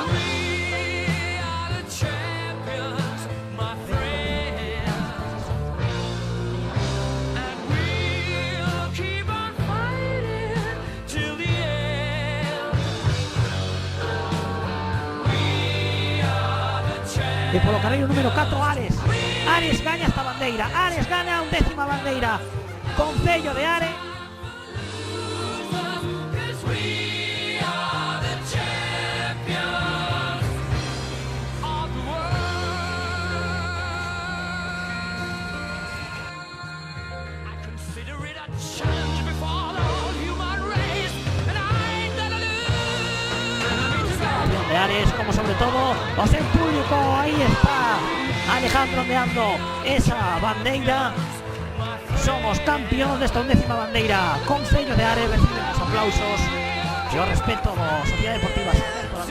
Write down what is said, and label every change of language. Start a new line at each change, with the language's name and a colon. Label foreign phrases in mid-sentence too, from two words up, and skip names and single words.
English: We are the champions, my friends, and we'll keep on fighting till the end. We are the champions.
Galician: E polo carreiro número 4, Ares. Ares gaña esta bandeira. Ares gana a 11ª bandeira. Concello de Are.
English: Cause we are the champions of the world. I consider it a challenge before the whole human race, and I ain't gonna lose.
Galician: Campeón de Ares, como sobre todo o seu público. Aí está Alejandro ondeando esa bandeira. Somos campeóns desta 11ª bandeira. Concello de Are recibe os aplausos e o respeto da Sociedade Deportiva Saler.